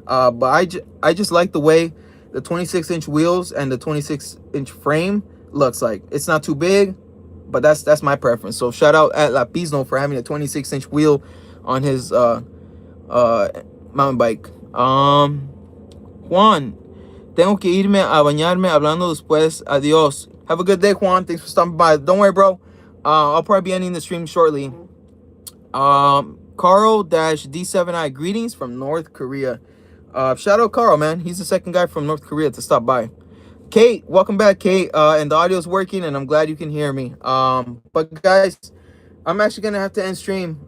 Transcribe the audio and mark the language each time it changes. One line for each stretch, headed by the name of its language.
English: But I just like the way the 26-inch wheels and the 26-inch frame looks like. It's not too big, but that's my preference. So shout out at Lapisno for having a 26-inch wheel on his mountain bike.
Spanish: Juan, tengo que irme a bañarme, hablando después.
English: Adiós. Have a good day, Juan. Thanks for stopping by. Don't worry, bro. I'll probably be ending the stream shortly. Carl-D7I, greetings from North Korea. Shout out Carl, man. He's the second guy from North Korea to stop by. Kate, welcome back, Kate. And the audio's working, and I'm glad you can hear me. But guys, I'm actually gonna have to end stream.